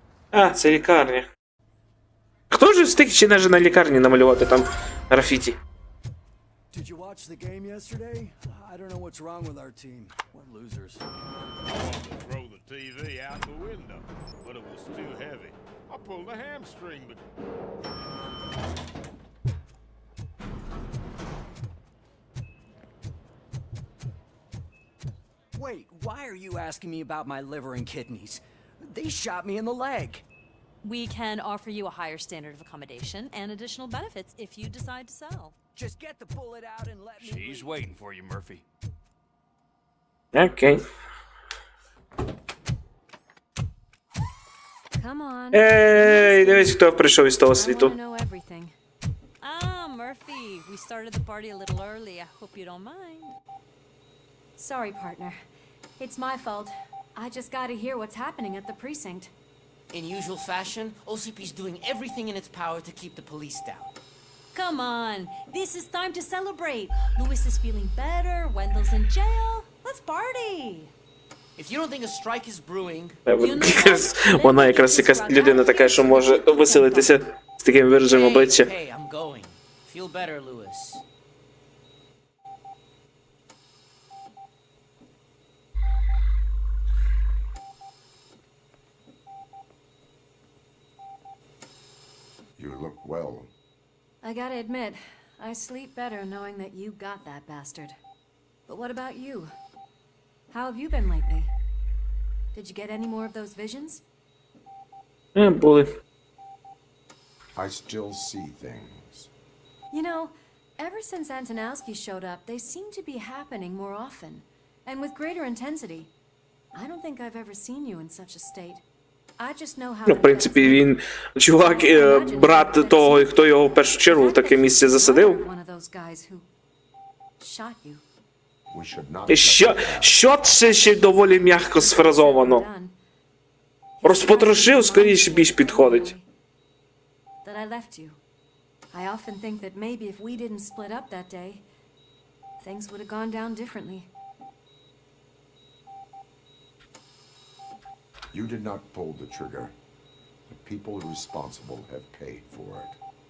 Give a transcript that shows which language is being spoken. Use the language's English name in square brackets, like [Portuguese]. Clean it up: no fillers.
[Ukrainian] А, це лікарня. Хто ж встиг ще навіть на лікарні намалювати там графіті? [English] Did you watch the game yesterday? I don't know what's wrong with our team. We're losers. I wanted to throw the TV out the window, but it was too heavy. I pulled a hamstring, but... Wait, why are you asking me about my liver and kidneys? They shot me in the leg. We can offer you a higher standard of accommodation and additional benefits if you decide to sell. Just get the bullet out and let me She's waiting for you, Murphy. [Ukrainian] Окей. [English] Come on. [Ukrainian] Ей, дивись, хто прийшов із того світу. [English] Ah, Murphy, we started the party a little early. I hope you don't mind. Sorry, partner. It's my fault. I just gotta hear what's happening at the precinct. In usual fashion, OCP's doing everything in its power to keep the police down. Come on, this is time to celebrate. Louis is feeling better, Wendell's in jail. Let's party. If you don't think a strike is brewing, [Ukrainian] Вона якраз якась людина така, що може веселитися з таким вираженням обличчя. [English] hey, I'm going. Feel better, Louis. You look well. I gotta admit, I sleep better knowing that you got that bastard. But what about you? How have you been lately? Did you get any more of those visions? [Ukrainian] Були. [English] I still see things. You know, ever since Antonowski showed up, they seem to be happening more often, and with greater intensity. I don't think I've ever seen you in such a state. I just know how. [Ukrainian] Ну, в принципі, він чувак, брат того, хто його в першу чергу в таке місце засадив. [English] One of those guys who shot you. We should not. [Ukrainian] І що це ще доволі м'яко сфразовано. Розпотрошив, скоріше більш підходить. [English] That I left you. I often think that maybe if we didn't split up that day, things would have gone down differently. You did not pull the trigger. The people responsible have paid for it.